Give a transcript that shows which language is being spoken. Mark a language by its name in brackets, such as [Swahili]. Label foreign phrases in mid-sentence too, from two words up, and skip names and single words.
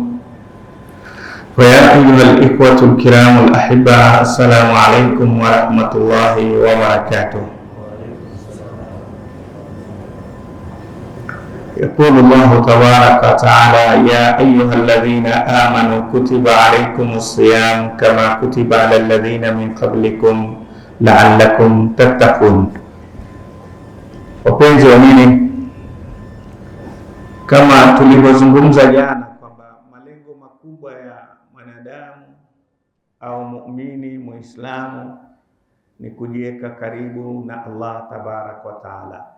[Arabic] فيا أيها الإخوة الكرام الأحبة، السلام عليكم ورحمة الله وبركاته. يقول الله تبارك وتعالى: يا أيها الذين آمنوا كتب عليكم الصيام كما كتب على الذين من قبلكم لعلكم تتقون. [Swahili] Wapenzi wa nini, kama tulivyozungumza jana kwamba malengo makubwa ya mwanadamu au muumini muislamu ni kujiweka karibu na [Arabic] الله تبارك وتعالى.